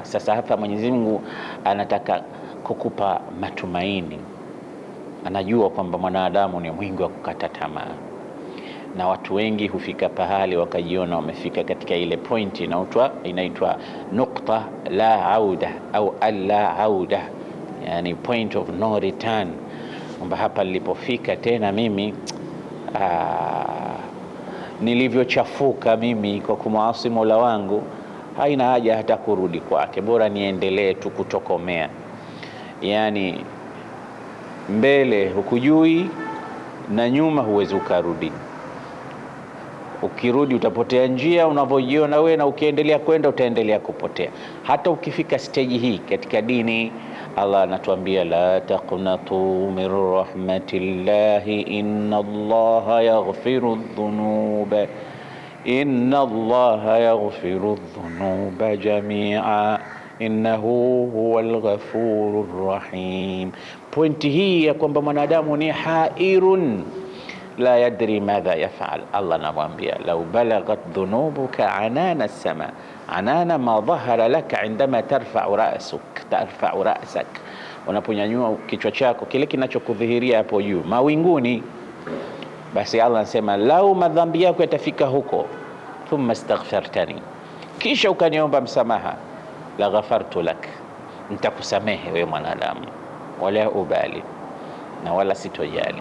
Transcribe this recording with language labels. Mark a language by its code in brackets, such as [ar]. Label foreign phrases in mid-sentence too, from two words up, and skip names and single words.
[sw] Sasa hapa Mwenyezi Mungu anataka kukupa matumaini. Anajua kwamba mwanadamu ni mwingi wa kukata tamaa, na watu wengi hufika pahali wakajiona wamefika katika ile point inaitwa [ar] نقطة لا عودة [sw] au [ar] ألا عودة, [sw] yani [en] point of no return, [sw] kwamba hapa nilipofika tena mimi nilivyochafuka mimi kwa kumwasi Mola wangu, haina haja hata kurudi kwake, bora niendelee tu kutokomea. Yani mbele hukujui na nyuma huwezi ukarudi. Ukirudi utapotea njia unavyojiona wewe, na ukiendelea kwenda utaendelea kupotea. Hata ukifika stage hii katika dini, Allah anatuambia [ar] لا تقنطوا من رحمة الله إن الله يغفر الذنوب الذنوب جميعا إنه هو الغفور الرحيم. [sw] Pointi hii ya kwamba mwanadamu ni [ar] حائر لا يدري ماذا يفعل, Allah anamwambia لو بلغت ذنوبك عنان السماء عنان ما ظهر لك عندما ترفع رأسك, [sw] unaponyanyua kichwa chako, kile kinachokudhihiria hapo juu mawinguni. Basi Allah anasema lau madhambi yako yatafika huko, [ar] ثم استغفرتني, [sw] kisha ukaniomba msamaha, [ar] لغفرت لك, [sw] nitakusamehe wewe mwanadamu, [ar] ولا أبالي, [sw] na wala sitojali.